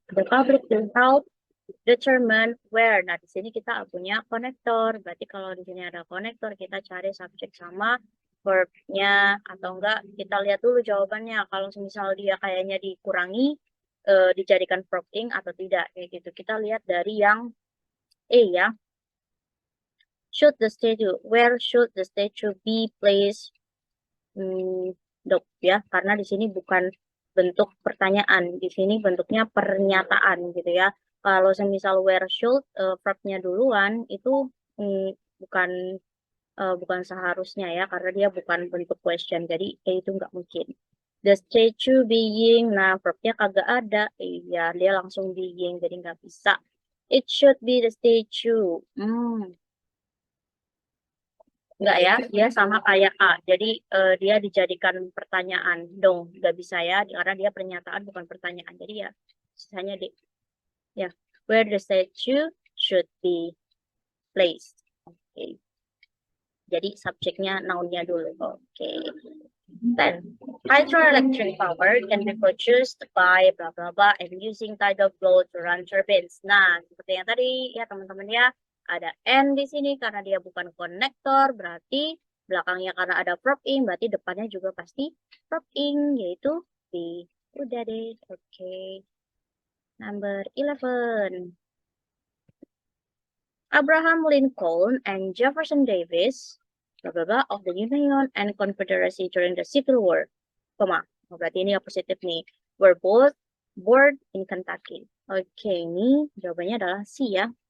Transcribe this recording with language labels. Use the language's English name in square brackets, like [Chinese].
[English] The public will help determine where. [Indonesian] Nah, di sini kita punya konektor. Berarti kalau di sini ada konektor, kita cari subjek sama verb-nya. Atau enggak, kita lihat dulu jawabannya. Kalau misal dia kayaknya dikurangi, dijadikan verb ing atau tidak. Kayak gitu. Kita lihat dari yang E ya. [English] Where should the statue be placed? [Indonesian] Dok ya, karena di sini bukan bentuk pertanyaan, di sini bentuknya pernyataan gitu ya. Kalau semisal where should verb-nya duluan itu bukan bukan seharusnya ya, karena dia bukan bentuk question, jadi itu nggak mungkin. [English] The statue being, [Indonesian] nah verb-nya kagak ada, iya dia langsung being, jadi nggak bisa. [English] It should be the statue. [Indonesian] Enggak ya, dia sama kayak A. Jadi dia dijadikan pertanyaan dong, nggak bisa ya, karena dia pernyataan bukan pertanyaan. Jadi ya, sisanya D. [English] Ya, where the statue should be placed. Oke. [Indonesian] Jadi subjeknya noun-nya dulu. [English] Oke. Then, hydroelectric power can be produced by blah blah blah and using tidal flow to run turbines. [Indonesian] Nah, seperti yang tadi ya teman-teman ya, ada N di sini karena dia bukan konektor, berarti belakangnya karena ada verb ing, berarti depannya juga pasti verb ing, yaitu B. Udah deh, oke. [English] Number 11. Abraham Lincoln and Jefferson Davis, blah blah blah, of the Union and Confederacy during the Civil War, koma. [Indonesian] Berarti ini yang positif nih. [English] Were both born in Kentucky. [Indonesian] Oke, ini jawabannya adalah C ya.